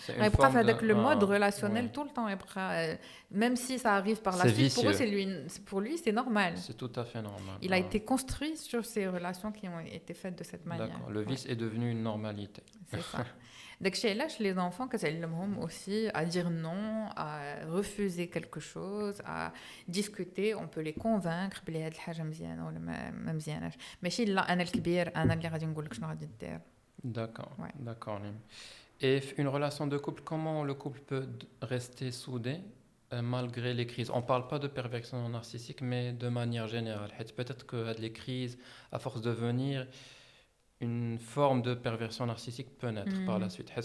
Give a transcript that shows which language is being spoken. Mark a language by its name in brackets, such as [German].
[French] Il pourra faire avec le mode relationnel tout le temps. Même si ça arrive par la suite, pour lui, c'est normal. C'est tout à fait normal. Il a été construit sur ces relations qui ont été faites de cette manière. D'accord. Le vice est devenu une normalité. C'est ça. Donc chez les enfants, que c'est aussi à dire non, à refuser quelque chose, à discuter. On peut les convaincre [Arabic] بلي هاد الحاجة مزيانة ولا ما مزياناش. ماشي لا أنا الكبير أنا اللي غادي نقول لك شنو غادي دير. [French] D'accord. D'accord. Et une relation de couple, comment le couple peut rester soudé malgré les crises? On ne parle pas de perversion narcissique, mais de manière générale. Peut-être que les crises, à force de venir, une forme de perversion narcissique peut naître par la suite.